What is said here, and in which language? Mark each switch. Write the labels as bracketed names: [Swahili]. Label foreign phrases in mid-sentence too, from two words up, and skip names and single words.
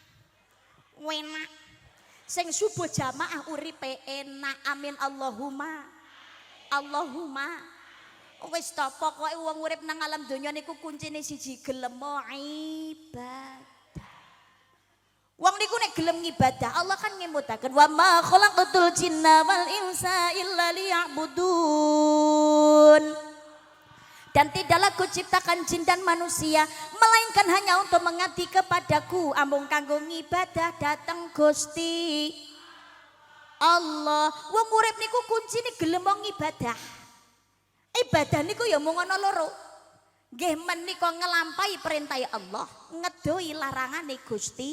[Javanese] Sing subuh jamaah uripe enak. [Arabic] آمين اللهم. [Javanese] Wis to pokoke wong urip nang alam donya niku kuncine siji gelem ibadah. Wong niku nek gelem ngibadah Allah kan ngemutaken [Arabic] وما خلقت الجن والإنس إلا ليعبدون. [Indonesian] Dan tidaklah kuciptakan jin dan manusia melainkan hanya untuk mengabdi kepadaku, [Javanese] amung kanggo ngibadah dateng Gusti Allah. Wong urip niku kuncine gelem wong ibadah. Ibadah niku ya mung ana loro. Nggih menika ngelampahi perintah Allah, ngedoi larangane Gusti.